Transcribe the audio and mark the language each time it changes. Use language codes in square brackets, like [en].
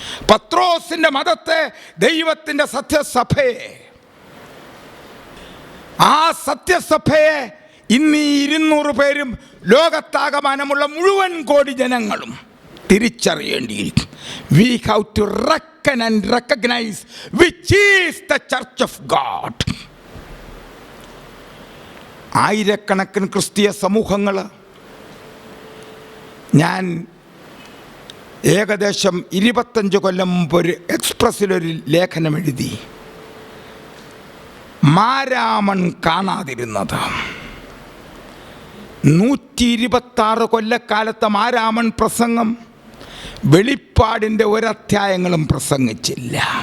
[ml] പത്രോസിൻ്റെ മതത്തെ, ദൈവത്തിൻ്റെ സത്യസഭയെ, ആ സത്യസഭയെ ഇന്ന് 200 പേരും ലോകത്താകമാനമുള്ള മുഴുവൻ കോടി ജനങ്ങളും തിരിച്ചറിയേണ്ടിയിരിക്കും. [en] We have to reckon and recognize which is the church of God. [ml] ആയിരക്കണക്കിന് ക്രിസ്തീയ സമൂഹങ്ങൾ, ഞാൻ ഏകദേശം 25 കൊല്ലം മുമ്പ് ഒരു എക്സ്പ്രസ്സിലൊരു ലേഖനം എഴുതി. മാരാമൺ കാണാതിരുന്നത് 126 കൊല്ലക്കാലത്തെ മാരാമൺ പ്രസംഗം വെളിപ്പാടിൻ്റെ ഒരധ്യായങ്ങളും പ്രസംഗിച്ചില്ല.